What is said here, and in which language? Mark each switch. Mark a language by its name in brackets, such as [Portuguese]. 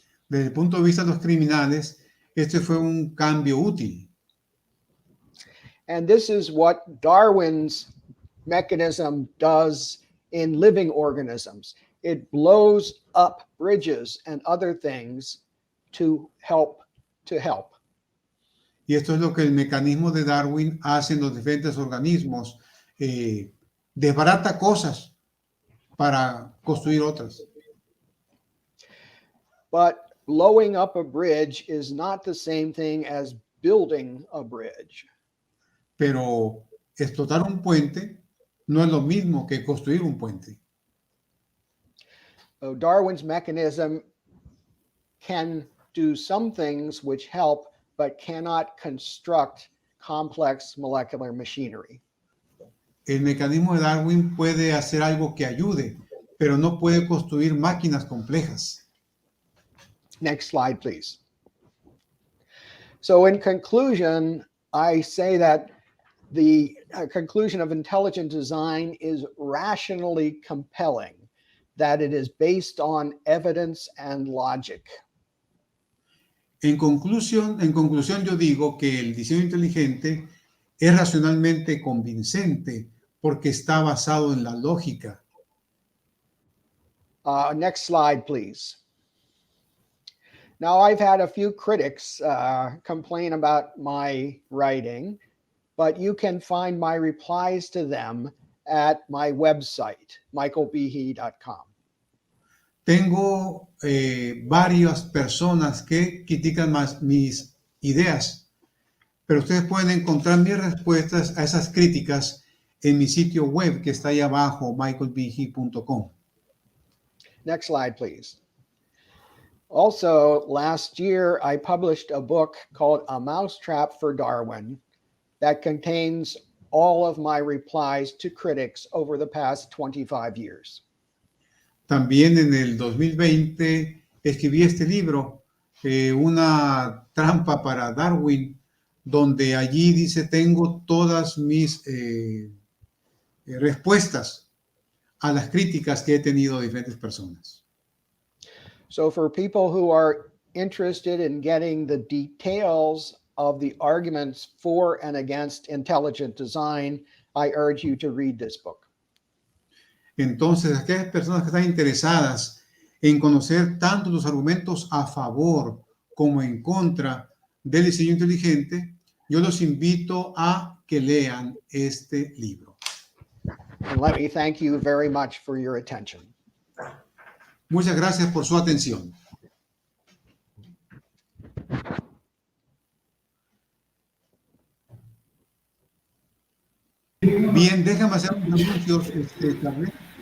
[Spanish] Desde el punto de vista de los criminales, este fue un cambio útil. [English] And this is what Darwin's mechanism does in living organisms. It blows up bridges and other things to help. [Spanish] Y esto es lo que el mecanismo de Darwin hace en los diferentes organismos. Desbarata cosas para construir otras. [English] But blowing up a bridge is not the same thing as building a bridge. [Spanish] Pero explotar un puente no es lo mismo que construir un puente. [English] So Darwin's mechanism can do some things which help, but cannot construct complex molecular machinery. [Spanish] El mecanismo de Darwin puede hacer algo que ayude, pero no puede construir máquinas complejas. [English] Next slide, please. So in conclusion, I say that the conclusion of intelligent design is rationally compelling, that it is based on evidence and logic. [Spanish] En conclusión, yo digo que el diseño inteligente es racionalmente convincente porque está basado en la lógica. [English] Next slide, please. Now, I've had a few critics complain about my writing, but you can find my replies to them at my website, michaelbehe.com. [Spanish] Tengo varias personas que critican más mis ideas, pero ustedes pueden encontrar mis respuestas a esas críticas en mi sitio web que está ahí abajo, michaelbehe.com. [English] Next slide, please. Also, last year, I published a book called A Mousetrap for Darwin that contains all of my replies to critics over the past 25 years. [Spanish] También en el 2020 escribí este libro, Una trampa para Darwin, donde allí dice, tengo todas mis respuestas a las críticas que he tenido de diferentes personas. [English] So for people who are interested in getting the details of the arguments for and against intelligent design, I urge you to read this book. [Spanish] Entonces, aquellas personas que están interesadas en conocer tanto los argumentos a favor como en contra del diseño inteligente, yo los invito a que lean este libro. [English] And let me thank you very much for your attention. [Spanish] Muchas gracias por su atención. Bien, déjame hacer unos anuncios, también.